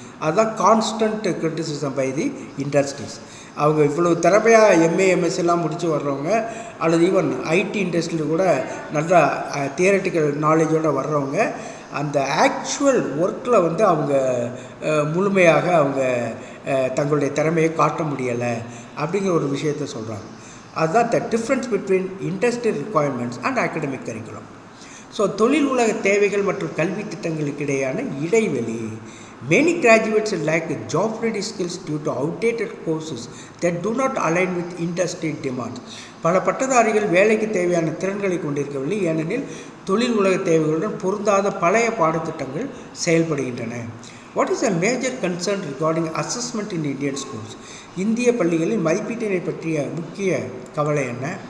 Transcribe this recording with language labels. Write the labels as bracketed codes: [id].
[ta] அதுதான் [en] Constant criticism by the industries. [ta] அவங்க இவ்வளோ திறமையாக எம்ஏ எம்எஸ்சிலாம் முடித்து வர்றவங்க, அல்லது ஈவன் ஐடி இண்டஸ்ட்ரியில் கூட நல்லா தியரட்டிக்கல் நாலேஜோடு வர்றவங்க, அந்த ஆக்சுவல் ஒர்க்கில் வந்து அவங்க முழுமையாக அவங்க தங்களுடைய திறமையை காட்ட முடியலை அப்படிங்கிற ஒரு விஷயத்த சொல்கிறாங்க. [en] அதுதான் the difference between industrial requirements and academic curriculum. [ta] So தொழில் உலக தேவைகள் மற்றும் கல்வி திட்டங்களுக்கு இடையான இடைவெளி. [en] Many graduates lack job ready skills due to outdated courses that do not align with industry demands. [ta] பல பட்டதாரிகள் வேலைக்கு தேவையான திறன்களை கொண்டிருக்கவில்லை, ஏனெனில் தொழில் உலக தேவைகளுடன் பொருந்தாத பழைய பாடத்திட்டங்கள் செயல்படுகின்றன. [en] What is a major concern regarding assessment in Indian schools? [ta] இந்திய பள்ளிகளில் மதிப்பீட்டினை பற்றிய முக்கிய கவலை என்ன?